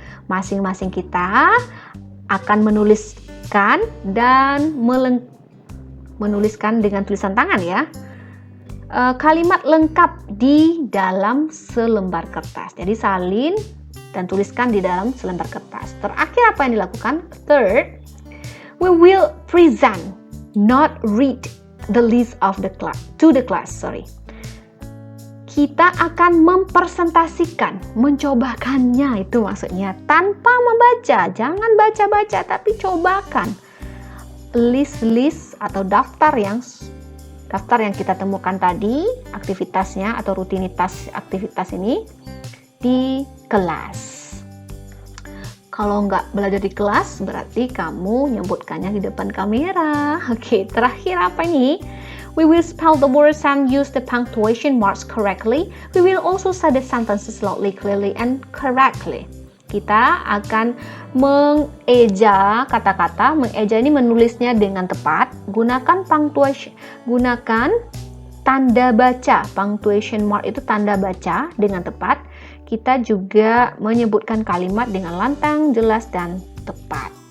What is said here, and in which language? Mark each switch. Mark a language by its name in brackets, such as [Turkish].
[Indonesian] Masing-masing kita akan menuliskan dan menuliskan dengan tulisan tangan ya. Kalimat lengkap di dalam selembar kertas. Jadi salin dan tuliskan di dalam selembar kertas. Terakhir apa yang dilakukan? [English] Third, we will present, not read the list of the class to the class. [Indonesian] Kita akan mempresentasikan, mencobakannya itu maksudnya tanpa membaca. Jangan baca-baca tapi cobakan list atau daftar yang kita temukan tadi, aktivitasnya atau rutinitas aktivitas ini di kelas. Kalau nggak belajar di kelas, berarti kamu nyebutkannya di depan kamera. Oke, terakhir apa ini? [English] We will spell the words and use the punctuation marks correctly. We will also say the sentences loudly, clearly, and correctly. [Indonesian] Kita akan mengeja kata-kata. Mengeja ini menulisnya dengan tepat. Gunakan tanda baca. Punctuation mark itu tanda baca dengan tepat. Kita juga menyebutkan kalimat dengan lantang, jelas, dan tepat.